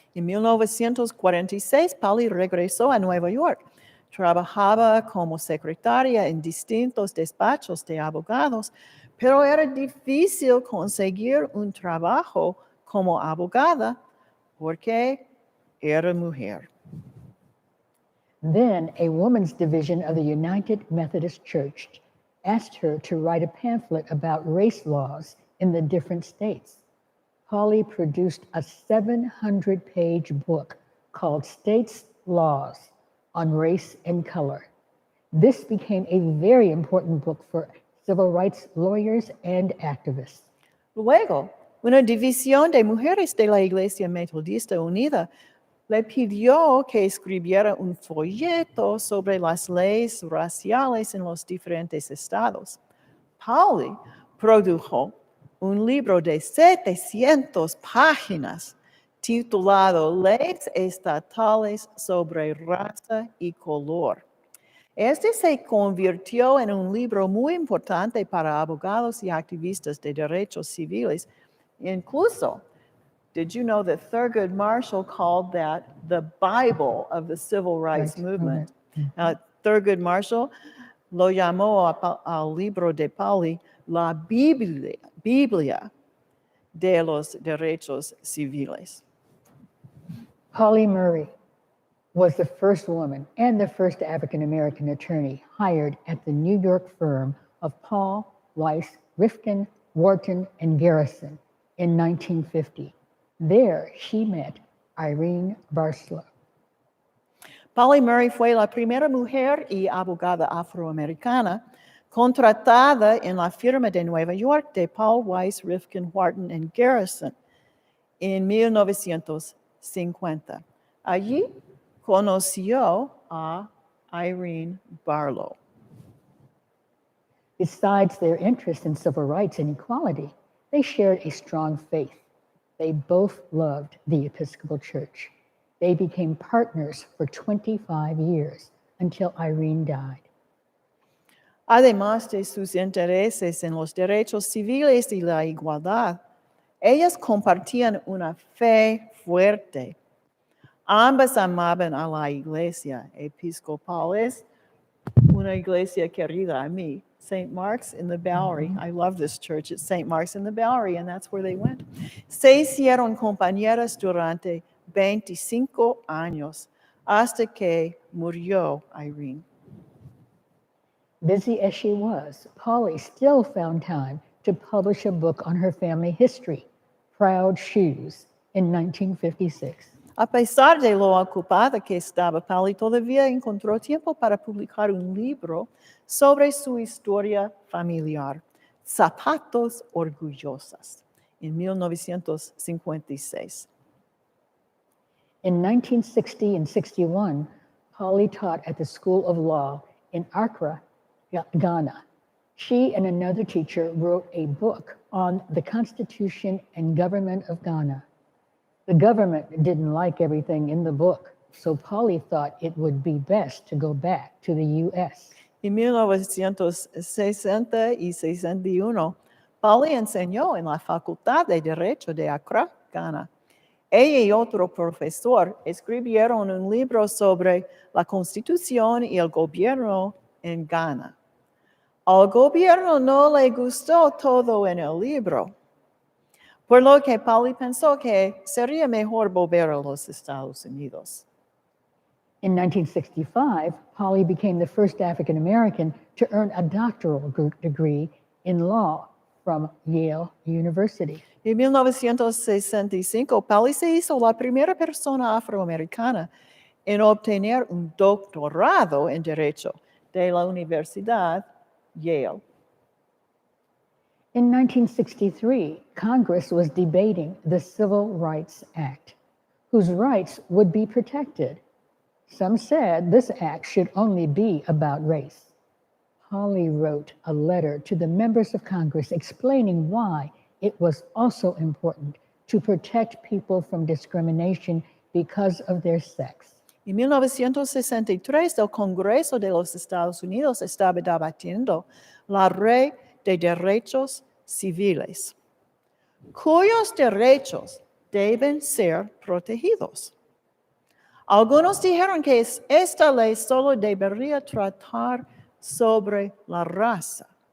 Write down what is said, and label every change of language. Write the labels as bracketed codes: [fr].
[es] En 1946, Pauli regresó a Nueva York. Trabajaba como secretaria en distintos despachos de abogados, pero era difícil conseguir un trabajo como abogada porque era mujer. [en] Then a women's division of the United Methodist Church asked her to write a pamphlet about race laws in the different states. Pauli produced a 700-page book called States' Laws on Race and Color. This became a very important book for civil rights lawyers and activists. [es] Luego, una división de mujeres de la Iglesia Metodista Unida le pidió que escribiera un folleto sobre las leyes raciales en los diferentes estados. Pauli produjo un libro de 700 páginas titulado Leyes Estatales sobre Raza y Color. Este se convirtió en un libro muy importante para abogados y activistas de derechos civiles. Incluso, [en] did you know that Thurgood Marshall called that the Bible of the Civil Rights Movement? [es] Thurgood Marshall lo llamó al libro de Pauli la Biblia de los derechos civiles. [en] Pauli Murray was the first woman and the first African-American attorney hired at the New York firm of Paul, Weiss, Rifkin, Wharton, and Garrison in 1950. There, she met Irene Barstow. [es] Pauli Murray fue la primera mujer y abogada afroamericana contratada en la firma de Nueva York de Paul, Weiss, Rifkin, Wharton, and Garrison en 1950. Allí conoció a Irene Barlow. [en] Besides their interest in civil rights and equality, they shared a strong faith. They both loved the Episcopal Church. They became partners for 25 years until Irene died. [es] Además de sus intereses en los derechos civiles y la igualdad, Ellas compartían una fe fuerte. Ambas amaban a la iglesia episcopales, una iglesia querida a mí, St. [en] Mark's in the Bowery. I love this church. It's St. Mark's in the Bowery, and that's where they went. [es] Se hicieron compañeras durante 25 años hasta que murió Irene. [en] Busy as she was, Pauli still found time to publish a book on her family history, Proud Shoes, in 1956. [es] A pesar de lo ocupada que estaba, Pauli todavía encontró tiempo para publicar un libro sobre su historia familiar, Zapatos Orgullosas, en 1956. [en] In 1960 and 61, Pauli taught at the School of Law in Accra, Ghana. She and another teacher wrote a book on the Constitution and government of Ghana. The government didn't like everything in the book, so Pauli thought it would be best to go back to the U.S. [es] En 1960 y 61, Pauli enseñó en la Facultad de Derecho de Accra, Ghana. Ella y otro profesor escribieron un libro sobre la Constitución y el gobierno en Ghana. Al gobierno no le gustó todo en el libro, por lo que Pauli pensó que sería mejor volver a los Estados Unidos. [en] In 1965, Pauli became the first African American to earn a doctoral degree in law from Yale University. [es] En 1965, Pauli se hizo la primera persona afroamericana en obtener un doctorado en Derecho de la Universidad Yale. [en] In 1963, Congress was debating the Civil Rights Act, whose rights would be protected. Some said this act should only be about race. Pauli wrote a letter to the members of Congress explaining why it was also important to protect people from discrimination because of their sex. [es] En 1963, el Congreso de los Estados Unidos estaba debatiendo la Ley de Derechos Civiles, cuyos derechos deben ser protegidos. Algunos dijeron que esta ley solo debería tratar sobre la raza.